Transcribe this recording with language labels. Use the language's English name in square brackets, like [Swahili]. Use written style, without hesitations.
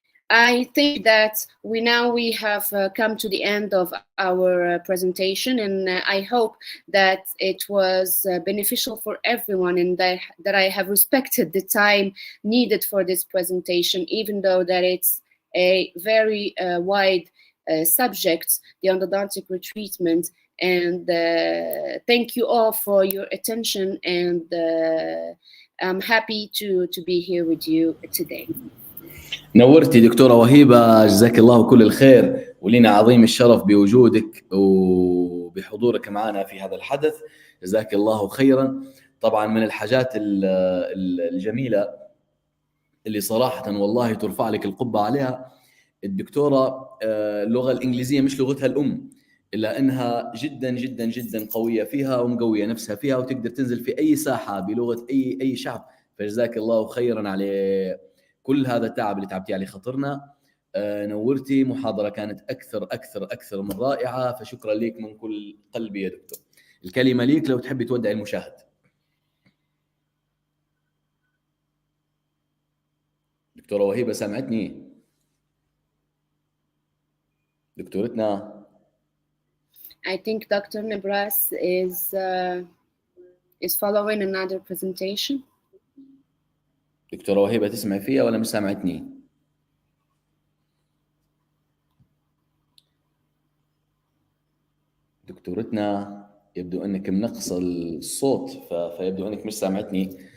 [English] I think that we have come to the end of our presentation, and I hope that it was beneficial for everyone, and that I have respected the time needed for this presentation, even though that it's a very wide subject, the endodontic retreatment. And thank you all for your attention, and I'm happy to be here with you today. [Arabic] نورتي دكتورة وهيبة، جزاك الله كل الخير، ولينا عظيم الشرف بوجودك وبحضورك معنا في هذا الحدث. جزاك الله خيرا. طبعا من الحاجات الجميلة اللي صراحة والله ترفع لك القبعة عليها، الدكتورة اللغة الإنجليزية مش لغتها الأم، إلا أنها جدا جدا جدا قوية فيها ومقوية نفسها فيها، وتقدر تنزل في أي ساحة بلغة أي شعب. فجزاك الله خيرا على كل هذا التعب اللي تعبتي عليه خاطرنا. نورتي، محاضرة كانت أكثر من رائعة، فشكرا لك من كل قلبي يا دكتور. الكلمة ليك لو تحبي تودعي المشاهد. دكتورة وهيبة سمعتني؟ دكتورتنا. [English] I think Dr. Nebras is following another presentation. [Arabic] دكتورة وهيبة تسمع فيها ولا مش سامعتني؟ دكتورتنا يبدو انك منقص الصوت، فيبدو انك مش سامعتني.